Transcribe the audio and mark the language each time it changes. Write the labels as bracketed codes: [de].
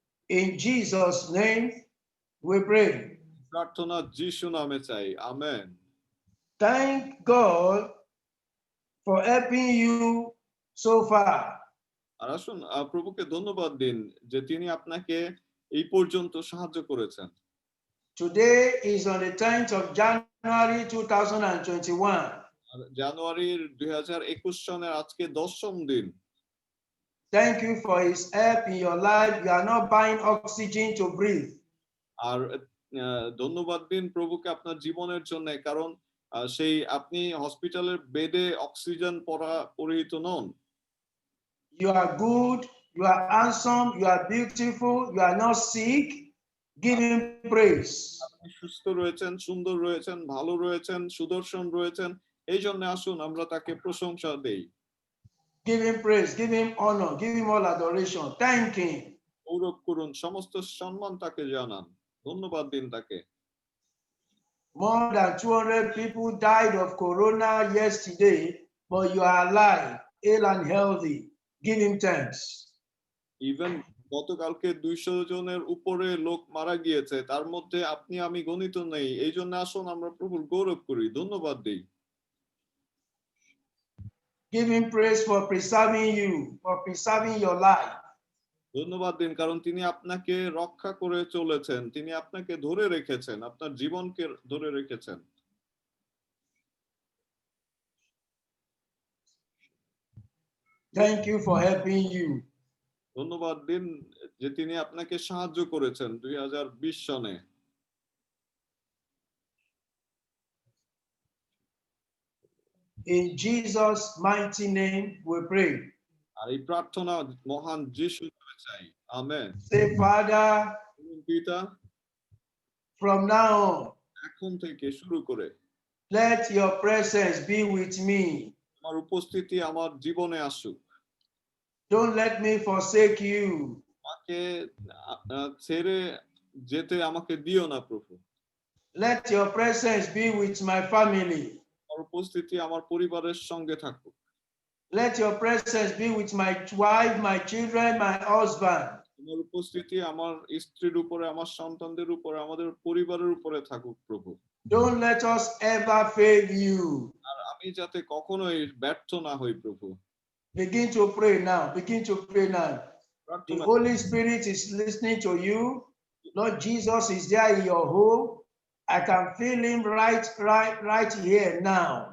[en] In Jesus' name we pray. [bn] প্রার্থনা যিশু নামে চাই amen [en] Thank God for helping you so far. [bn] আর আসুন প্রভুকে ধন্যবাদ দিন যে তিনি আপনাকে এই পর্যন্ত সাহায্য করেছেন [en] Today is on the 10th of January 2021. [bn] জানুয়ারির 2021 সনের আজকে 10ম দিন [en] Thank you for his help in your life. You are not buying oxygen to breathe. [bn] আর ধন্যবাদ দিন প্রভুকে আপনার জীবনের জন্য কারণ সেই আপনি হসপিটালের বেডে অক্সিজেন পরিহিত নন [en] You are good. You are handsome. You are beautiful. You are not sick. Give him praise. [bn] আপনি সুস্থ রয়েছেন সুন্দর রয়েছেন ভালো রয়েছেন সুদর্শন রয়েছেন এই জন্য আসুন আমরা তাকে প্রশংসা দেই [en] Give him praise. Give him honor. Give him all adoration. Thank him. [bn] গৌরব করুন সমস্ত সম্মান তাকে জানান ধন্যবাদ দিন তাকে [en] More than 200 people died of corona yesterday, but you are alive, ill and healthy. Give him thanks. [bn] Even গতকালকে 200 জনের উপরে লোক মারা গিয়েছে তার মধ্যে আপনি আমি গণিত নেই এই জন্য আসুন আমরা প্রভুর গৌরব করি ধন্যবাদ দিই [en] Give him praise for preserving you, for preserving your life. [bn] ধন্যবাদ দিন কারণ তিনি আপনাকে রক্ষা করে চলেছেন তিনি আপনাকে ধরে রেখেছেন আপনার জীবনকে ধরে রেখেছেন [en] Thank you for helping you. [bn] ধন্যবাদ দিন যে তিনি আপনাকে সাহায্য করেছেন 2020 সনে [en] In Jesus' mighty name we pray. [bn] আর এই প্রার্থনা মহান যিশুর নামে চাই আমেন [en] Say, Father, [bn] পিতা [en] from now on, [bn] এখন থেকে শুরু করে [en] let your presence be with me. [bn] আমার উপস্থিতি আমার জীবনে আসুক [en] Don't let me forsake you. [bn] আমাকে ছেড়ে যেতে আমাকে দিও না প্রভু [en] Let your presence be with my family. [bn] আমার উপস্থিতি আমার পরিবারের সঙ্গে থাকুক [en] Let your presence be with my wife, my children, my husband. [bn] তোমার উপস্থিতি আমার স্ত্রীর উপরে আমার সন্তানদের উপরে আমাদের পরিবারের উপরে থাকুক প্রভু [en] Don't let us ever fail you. [bn] আর আমি যাতে কখনোই ব্যর্থ না হই প্রভু [en] Begin to pray now. Begin to pray now. The [bn] প্রার্থনা [en] Holy Spirit is listening to you. Lord Jesus is there in your home. I can feel him right here now.